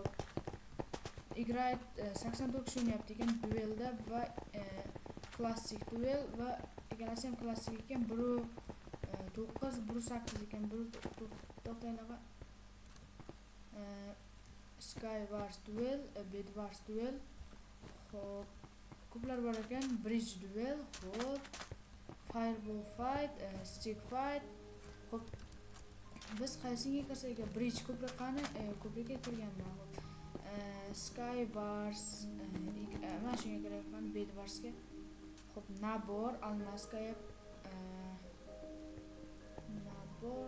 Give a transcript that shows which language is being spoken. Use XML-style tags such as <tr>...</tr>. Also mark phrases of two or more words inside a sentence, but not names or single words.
<uz>Играет 84 kishi o'ynayapti ekan duelda va klassik duel va ikkalasi ham klassik ekan. 9, 8 ekan. To'xtanglar.</uz> <en>Skywars duel, Bedwars duel.</en> <uz>Xo'p, ko'plar bor ekan.</uz> <en>Bridge duel,</en> <uz>xo'p.</uz> <en>Fireball fight, stick fight.</en> <uz>Xo'p. Biz qaysiga kirsak ekan? Bridge ko'proq qani? Ko'proq kirganman. Skywars, mana shunga kerakman Bedwarsga. Xo'p, nabor, almaskaya bor.</uz>